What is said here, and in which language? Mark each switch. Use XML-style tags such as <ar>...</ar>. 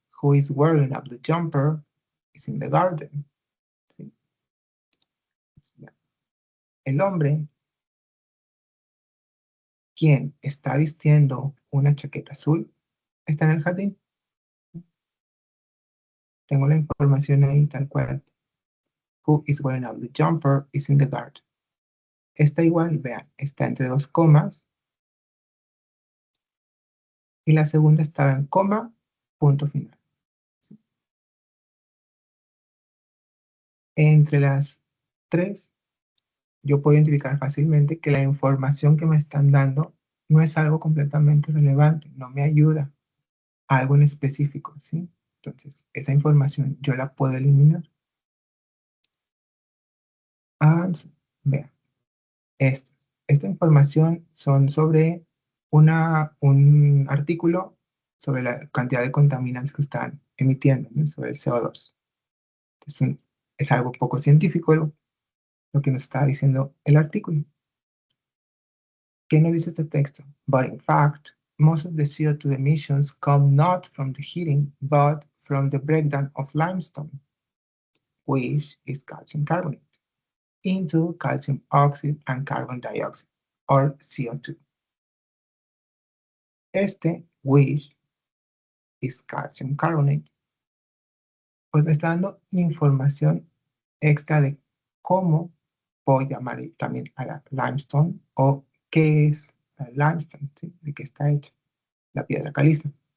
<en>who is wearing a blue jumper is in the garden.</en> <es>¿Sí? El hombre, quien está vistiendo una chaqueta azul, está en el jardín. Tengo la información ahí tal cual.</es> <en>Who is wearing a blue jumper is in the garden.</en> <es>Está igual, vean, está entre dos comas. Y la segunda estaba en coma, punto final. Entre las tres, yo puedo identificar fácilmente que la información que me están dando no es algo completamente relevante, no me ayuda a algo en específico, ¿sí? Entonces, esa información yo la puedo eliminar. Vean, esta información son sobre un artículo sobre la cantidad de contaminantes que están emitiendo, ¿no? Sobre el CO2. Entonces, es algo poco científico lo que nos está diciendo el artículo. ¿Qué nos dice este texto?</es> <en>But in fact, most of the CO2 emissions come not from the heating, but from the breakdown of limestone, which is calcium carbonate, into calcium oxide and carbon dioxide, or CO2. Which is calcium carbonate,</en> <es>pues me está dando información extra de cómo puedo llamar también a la limestone o qué es la limestone, ¿sí? De qué está hecha la piedra caliza.</es>